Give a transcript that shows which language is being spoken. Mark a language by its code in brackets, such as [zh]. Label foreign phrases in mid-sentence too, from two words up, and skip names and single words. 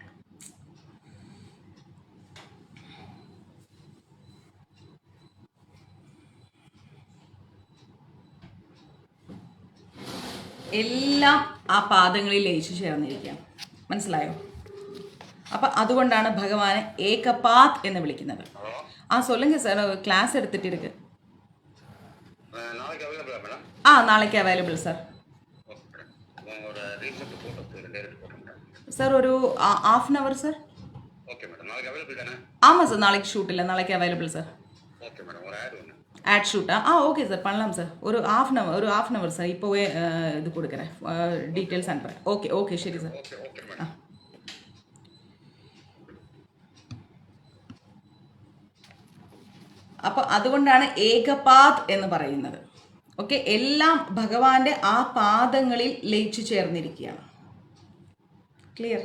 [ml] എല്ലാം ആ പാദങ്ങളിൽ ലയിച്ചു ചേർന്നിരിക്കാം. മനസ്സിലായോ? അപ്പം അതുകൊണ്ടാണ് ഭഗവാനെ ഏകപാത് എന്ന് വിളിക്കുന്നത്. [ta] சொல்லுங்க சார், கிளாஸ் எடுத்துட்டு இருக்கு. நாளைக்கு அவைலபிள் சார். சார் ஒரு [en] ½ an hour [ta] சார். ஆமாம் சார், நாளைக்கு ஷூட் இல்லை, நாளைக்கு அவைலபிள் சார். [en] ad shoot? [ta] ஓகே சார், பண்ணலாம் சார். ஒரு [en] ½ an hour [ta] சார். இப்போவே இது கொடுக்குறேன், டீட்டெயில்ஸ் அனுப்புகிறேன். ஓகே சரி சார். [ml] അപ്പോൾ അതുകൊണ്ടാണ് ഏകപാത് എന്ന് പറയുന്നത്. ഓക്കെ, എല്ലാം ഭഗവാന്റെ ആ പാദങ്ങളിൽ ലയിച്ചു ചേർന്നിരിക്കുകയാണ്. ക്ലിയർ?